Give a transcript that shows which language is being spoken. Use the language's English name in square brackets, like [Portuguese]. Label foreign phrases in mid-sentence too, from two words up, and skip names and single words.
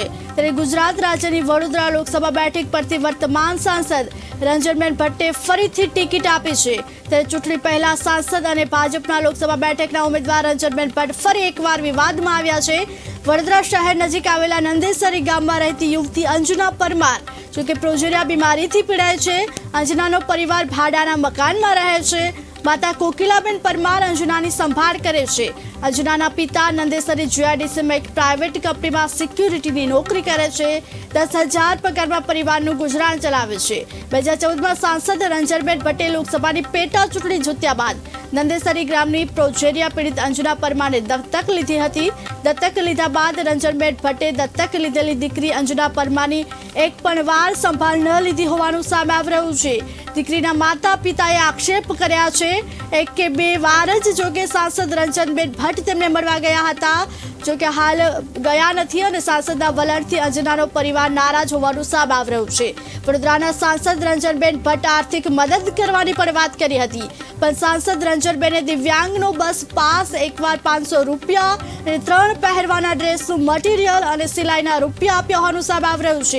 [Gujarati] ત્યારે ગુજરાત રાજ્યની વડોદરા લોકસભા બેઠક પરથી વર્તમાન સાંસદ રંજનબેન ભટ્ટે ફરીથી ટિકિટ આપી છે। ત્યારે ચૂંટણી પહેલા સાંસદ અને ભાજપના લોકસભા બેઠકના ઉમેદવાર રંજનબેન ભટ્ટ ફરી એકવાર વિવાદમાં આવ્યા છે। વડોદરા શહેર નજીક આવેલા નંદેસરી ગામમાં રહેતી યુવતી અંજુના પરમાર જો કે પ્રોજેરિયા બીમારી થી પીડાય છે। અંજનાનો પરિવાર ભાડાના મકાનમાં રહે છે। માતા કોકિલાબેન પરમાર અંજનાની સંભાળ કરે છે। અંજનાના પિતા નંદેસરી જીઆઈડીસીમાં એક [English] private company [Gujarati] માં સિક્યોરિટી નોકરી કરે છે। 10,000 પગારમાં પરિવાર ગુજરાન ચલાવે છે। 2014માં સાંસદ રંજનબેન ભટ્ટે લોકસભા પેટા ચૂંટણી જીત્યા બાદ નંદેસરી ગ્રામની પ્રોજેરિયા પીડિત અંજુના પરમારને દત્તક લીધી હતી। દત્તક લીધા બાદ રંજનબેન ભટ્ટે દત્તક લીધેલી દીકરી અંજુના પરમારની એક પણ વાર સંભાળ ન લીધી હોવાનું સામે આવી રહ્યું છે। દીકરીના માતા પિતાએ આક્ષેપ કર્યા છે। એક કે બે વાર જ જોકે સાંસદ રંજનબેન ભટ્ટ તેમને મળવા ગયા હતા, જો કે હાલ ગયા નથી અને સાંસદના વલણથી અંજનાનો પરિવાર નારાજ હોવાનું સામે આવી રહ્યું છે। વડોદરાના સાંસદ રંજનબેન ભટ્ટ આર્થિક મદદ કરવાની પણ વાત કરી હતી, પણ સાંસદ રંજનબેને દિવ્યાંગનો બસ પાસ એકવાર 500 રૂપિયા અને 3 પહેરવાના ડ્રેસનું મટીરિયલ અને સિલાઈના રૂપિયા આપ્યા હોવાનું સામે આવી રહ્યું છે।